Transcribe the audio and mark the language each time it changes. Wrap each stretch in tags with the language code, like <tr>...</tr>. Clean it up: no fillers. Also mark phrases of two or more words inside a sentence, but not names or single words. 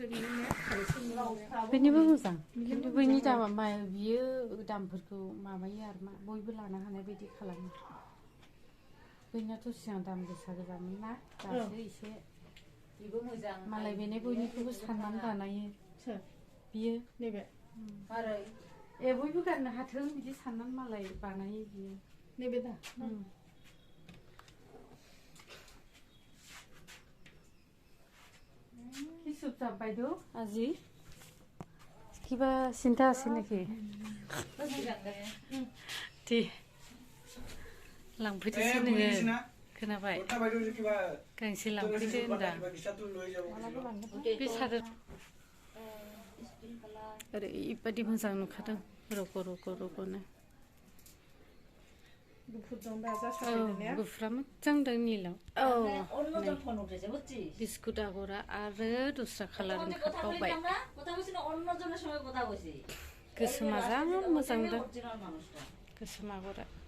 <brx>बेनिबो मोजां खिन्थु बैनि दामा मा बियो दामफोरखौ माबायो आरो मा बयबो लानो हानाय बायदि खालामो बैनाथ' सिगां दाम गोसा गोजामोन ना दासो एसे बेबो मोजां मालाय बेनो बयनिखौबो साननानै बानायो बियो नैबे मारै बयबो गाननो हाथों बिदि साननानै मालाय बानायो बियो नैबे दा</brx> <as>কি চুপচাপ বাইদেউ আজি কিবা চিন্তা আছে নেকি</as> <brx>दे लांफैदोसो नोङो खोनाबाय गांसे लांफैदो होनदां बे सादोर ओरैबायदि मोजां नुखादों रग' गुफुरा मोजां दं निलाव बिस्कुट आगरा आरो दस्रा कालार ओंखारबावबाय गोसोमा जा मोजां दं गोसोम आगरा</brx>